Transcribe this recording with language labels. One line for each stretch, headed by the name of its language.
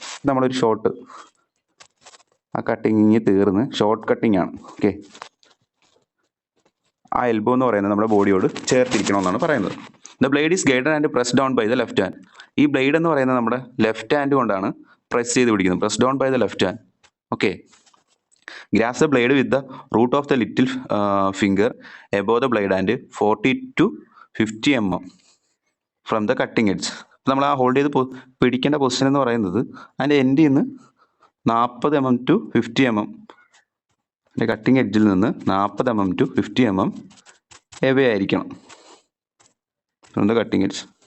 Malayalam: നമ്മളൊരു ഷോർട്ട്, ആ കട്ടിങ് തീർന്ന് ഷോർട്ട് കട്ടിങ് ആണ്. ഓക്കെ, ആ എൽബോ എന്ന് പറയുന്നത് നമ്മുടെ ബോഡിയോട് ചേർത്തിരിക്കണമെന്നാണ് പറയുന്നത്.
English: The blade is guided and press down by the left hand.
Malayalam: ഈ ബ്ലേഡ് എന്ന് പറയുന്നത് നമ്മുടെ ലെഫ്റ്റ് ഹാൻഡ് കൊണ്ടാണ് പ്രസ് ചെയ്ത് പിടിക്കുന്നത്.
English: Press down by the left hand. Okay, grasp the blade with the root of the little finger above the blade and 40 to 50 mm from the cutting edge.
Malayalam: നമ്മൾ ആ hold ചെയ്ത് പിടിക്കേണ്ട position എന്ന് പറയുന്നത് അതിൻ്റെ എൻഡിൽ നിന്ന് 40 mm to 50 mm, അതിൻ്റെ കട്ടിങ് എഡ്ജിൽ നിന്ന് 40 mm to 50 mm എവേ ആയിരിക്കണം
English: From the cutting edge.